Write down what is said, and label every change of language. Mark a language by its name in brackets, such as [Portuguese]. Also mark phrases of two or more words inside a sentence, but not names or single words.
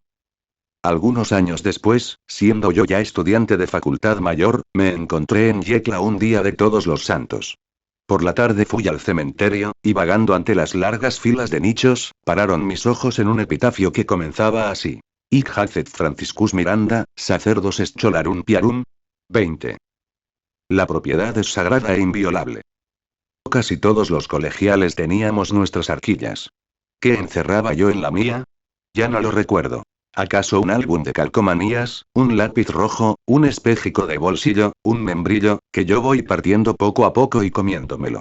[Spanish] Algunos años después, siendo yo ya estudiante de facultad mayor, me encontré en Yecla un día de Todos los Santos. Por la tarde fui al cementerio, y vagando ante las largas filas de nichos, pararon mis ojos en un epitafio que comenzaba así. [Latin] Hic hacet Franciscus Miranda, sacerdos scholarum piarum. [Spanish] 20. La propiedad es sagrada e inviolable. Casi todos los colegiales teníamos nuestras arquillas. ¿Qué encerraba yo en la mía? Ya no lo recuerdo. ¿Acaso un álbum de calcomanías, un lápiz rojo, un espejico de bolsillo, un membrillo, que yo voy partiendo poco a poco y comiéndomelo?